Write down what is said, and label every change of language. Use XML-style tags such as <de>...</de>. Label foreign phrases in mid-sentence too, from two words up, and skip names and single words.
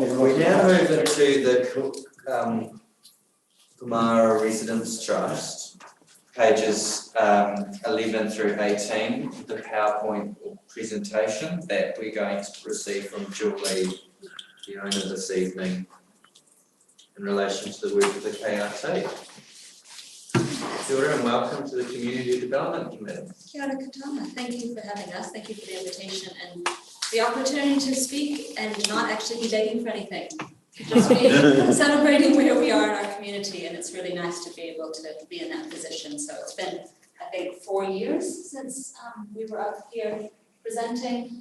<en>We now move into the Kamara Residence Trust, pages 11 through 18, the PowerPoint presentation that we're going to receive from Julie, the owner this evening, in relation to the work of the KRT.</en> <mi>Kia ora</mi> <en>and welcome to the Community Development Committee.</en> <mi>Kia ora katana.</mi> <en>Thank you for having us. Thank you for the invitation and the opportunity to speak and not actually be begging for anything. Just be celebrating where we are in our community, and it's really nice to be able to be in that position. So it's been, I think, 4 years since we were up here presenting.</en>